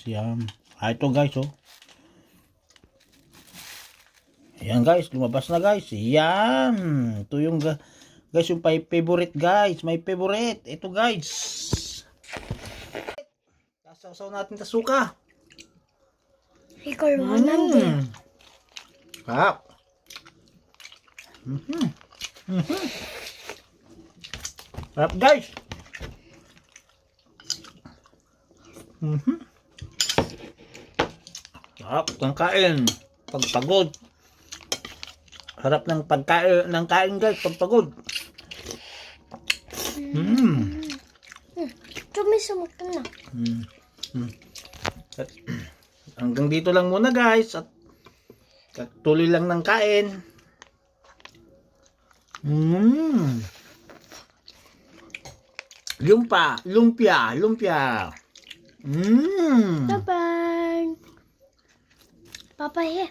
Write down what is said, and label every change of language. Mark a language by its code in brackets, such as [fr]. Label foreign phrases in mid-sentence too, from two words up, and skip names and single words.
[tl] Yan. Ito guys Ayan guys, lumabas na guys. Yan. Ito yung guys, yung favorite guys. [en] My favorite. [tl] Ito guys. Sasaw natin sa suka. [ko] 이걸 원한대. [tl] Sarap. Sarap guys. Sarap ng kain. Pagpagod. Harap ng kain guys, pagpagod. [ko] 좀 있으면 끝나. [tl] Hanggang dito lang muna guys at tuloy lang ng kain. Lumpia. [en] Bye-bye. Bye-bye.